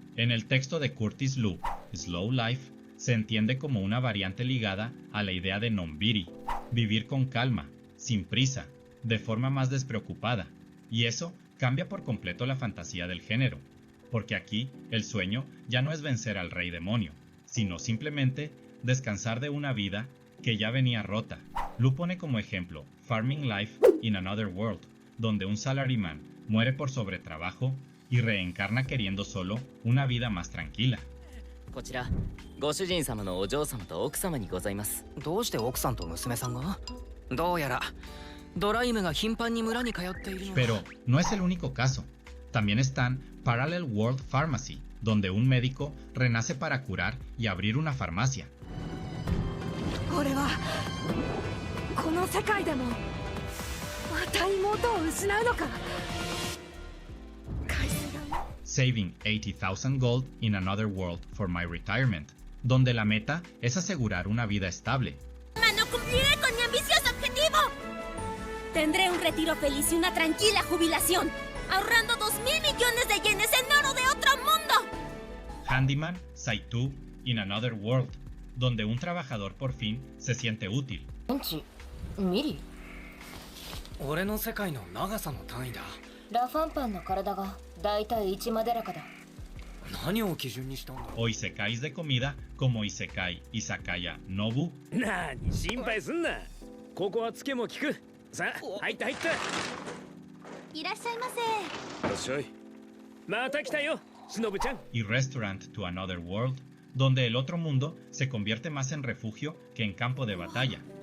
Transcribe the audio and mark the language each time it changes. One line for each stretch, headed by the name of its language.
Spanish: En el texto de Curtis Liu, Slow Life se entiende como una variante ligada a la idea de non-biri, vivir con calma, sin prisa, de forma más despreocupada, y eso cambia por completo la fantasía del género, porque aquí el sueño ya no es vencer al rey demonio, sino simplemente descansar de una vida que ya venía rota. Liu pone como ejemplo Farming Life in Another World, donde un salaryman muere por sobretrabajo y reencarna queriendo solo una vida más tranquila.
Japanese: こちら、ご主人様のお嬢様と奥様にございます。どうして奥さんと娘さんが？どうやらドライムが頻繁に村に通っているの。
Spanish: Pero no es el único caso. También están Parallel World Pharmacy, donde un médico renace para curar y abrir una farmacia.
Japanese: 俺はこの世界でもまた妹を失うのか。
English: Saving 80,000 gold in another world for my retirement,
Spanish: donde la meta es asegurar una vida estable. ¡Mano, cumpliré con mi ambicioso objetivo! Tendré un retiro feliz y una tranquila jubilación, ahorrando 2.000 millones de yenes en oro de otro mundo. Handyman Saitu in Another World, donde un trabajador por fin se siente útil.
Japanese: ミリ俺の世界の長さの単位だ。ラファンパンの体がだいたい1マデラカだ。何を基準にしたんだ。
Spanish: O isekais de comida como Isekai Izakaya Nobu.
Japanese: なに心配すんな。ここはつけも効く。さあ入った入った。いらっしゃいませ。いらっしゃい。また来たよ、しのぶちゃん。
Spanish: Y Restaurant to Another World, donde el otro mundo se convierte más en refugio que en campo de batalla.